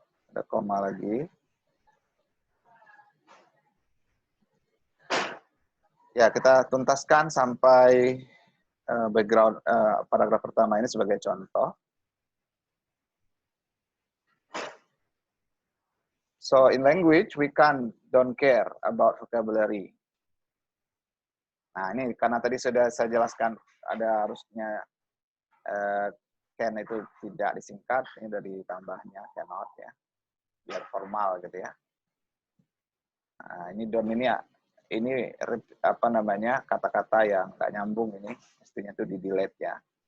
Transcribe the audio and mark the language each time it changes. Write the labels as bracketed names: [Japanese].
[Indonesian] Ada koma lagi. Ya, kita tuntaskan sampai background paragraf pertama ini sebagai contoh. [English] So in language we don't care about vocabulary. [Indonesian] Nah, ini karena tadi sudah saya jelaskan ada harusnya can itu tidak disingkat, ini dari tambahnya cannot ya. Biar formal gitu ya. Nah, ini don't ini ya. Ini apa namanya kata-kata yang nggak nyambung ini mestinya itu di delete ya.